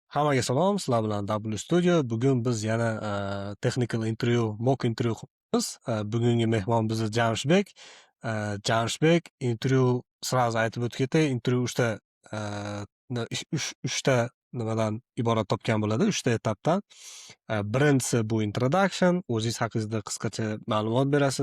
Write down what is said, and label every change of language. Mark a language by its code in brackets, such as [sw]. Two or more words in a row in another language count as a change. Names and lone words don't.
[uz] Hammaga salom, sizlar bilan W Studio. Bugun biz yana [en] technical interview, mock interview [uz] qilamiz. Bugungi mehmon bizni Jamshbek. Jamshbek interview sразу aytib o'tib ketay. Interview uchta nimadan iborat topgan bo'ladi, uchta etapdan. Birinchisi bu introduction, o'zingiz haqingizda qisqacha ma'lumot berasiz.